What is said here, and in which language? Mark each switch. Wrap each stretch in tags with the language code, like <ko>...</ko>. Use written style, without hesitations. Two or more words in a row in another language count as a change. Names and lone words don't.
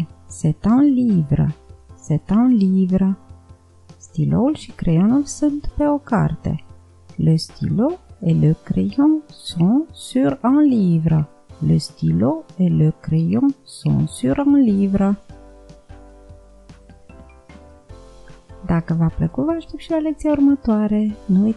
<fr>C'est un livre. C'est un livre.</fr> <ro>Stiloul și creionul sunt pe o carte.</ro> <fr>Le stylo et le crayon sont sur un livre. Le stylo et le crayon sont sur un livre.</fr> <ro>Dacă v-a plăcut, vă aștept și la lecția următoare.</ro>